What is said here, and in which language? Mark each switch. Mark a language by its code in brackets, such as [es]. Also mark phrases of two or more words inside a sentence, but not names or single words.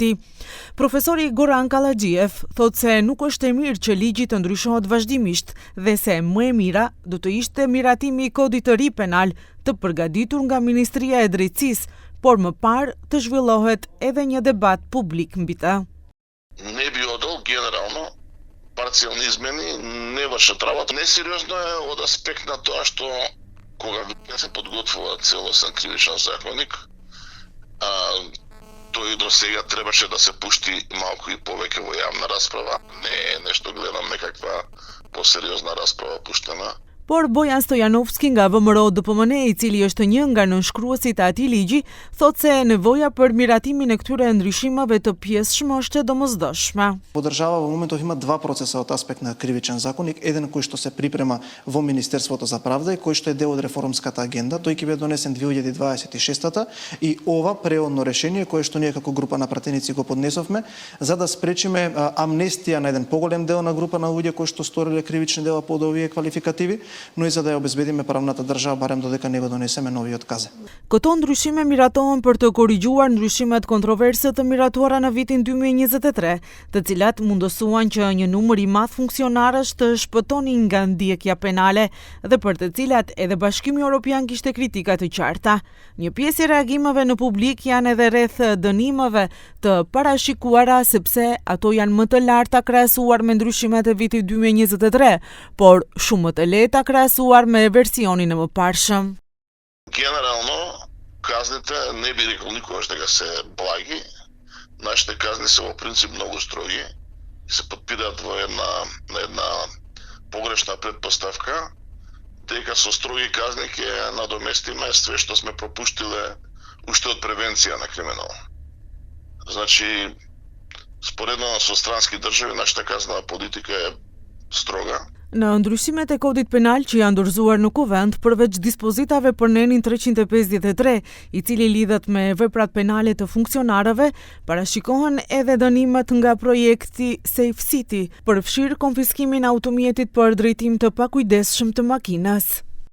[sq] Profesori Goran Kallaxhiev thotë se nuk është e mirë që ligji të ndryshohet vazhdimisht dhe se më e mira do të ishte miratimi i kodit të ri penal të përgatitur nga Ministria e Drejtësisë, por më parë të zhvillohet edhe një debat publik mbi të. [mk] Не би одол генерално парциални не вършат работа. Несериозно е од аспект на тоа што кога се подготвува целосен кривичен законник, тој до сега требаше да се пушти малку и повеќе во јавна расправа. Не е нешто гледам некаква посериозна расправа пуштена. [sq] Por Bojan Stojanovski nga VMRO-DPM, i cili është një nga nënshkruesit e atij ligji, thotë se nevoja për miratimin e këtyre ndryshimeve të pjesëshme është e domosdoshme. [mk] По држава во моментов има два процеса од аспект на кривичен законник, еден кој што се припрема во Министерството за правда и кој што е дел од реформската агенда, тој ќе биде донесен 2026-та и ова преодно решение кое што ние како група на пратеници го поднесовме за да спречиме амнестија на еден поголем дел на група на луѓе кои што сториле кривични дела под овие квалификативи, но и за да ја обезбедиме правната држава барем додека не го донесеме нови откази. [sq] Këto ndryshime miratohen për të korrigjuar ndryshimet kontroverse të miratuara në vitin 2023, të cilat mundësuan që një numër i madh funksionarësh të shpëtonin nga ndjekja penale dhe për të cilat edhe Bashkimi Evropian kishte kritika të qarta. Një pjesë e reagimeve në publik janë edhe rreth dënimeve të parashikuara sepse ato janë më të larta krahasuar me ndryshimet e vitit 2023, por shumë më të lehta krahasuar me версионin e mëparshëm. [mk] Генерално казните не би рекол никогаш дека се благи. Нашите казни се во принцип многу строги и се подпираат во една погрешна предпоставка дека со строги казни ќе надоместиме све што сме пропуштиле уште од превенција на криминал. Значи, споредно со странски држави, нашата казнена политика е строга. [sq] Në ndryshimet e kodit penal që janë dorëzuar në kuvent, përveç dispozitave për nenin 353, i cili lidhet me veprat penale të funksionarëve, parashikohen edhe dënimet nga projekti Safe City, përfshirë konfiskimin e automjetit për drejtim të pakujdesshëm të makinës.